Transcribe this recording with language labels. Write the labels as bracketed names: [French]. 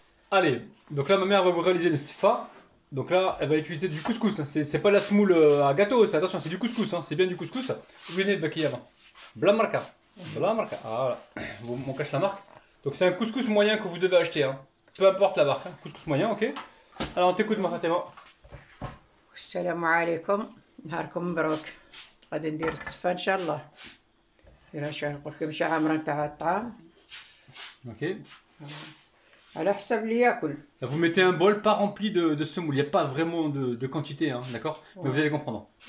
[French] Allez, donc là ma mère va vous réaliser le sfa. Donc là elle va utiliser du couscous. C'est pas la semoule à gâteau, attention, c'est du couscous. C'est bien du couscous. Où est le baki avant? Bla marca. Bla marca. Ah voilà. On cache la marque. Donc c'est un couscous moyen que vous devez acheter. Peu importe la marque. Couscous moyen, ok. Alors on t'écoute ma Fatima. [Arabic] السلام عليكم نهاركم مبروك غادي ندير التصفى ان شاء الله فيها شي قلت لكم شي عامره نتاع الطعام [French] Ok. [Arabic] على حسب اللي ياكل. [French] Vous mettez un bol pas rempli de semoule. Il n'y a pas vraiment de quantité, d'accord. Mais vous allez comprendre.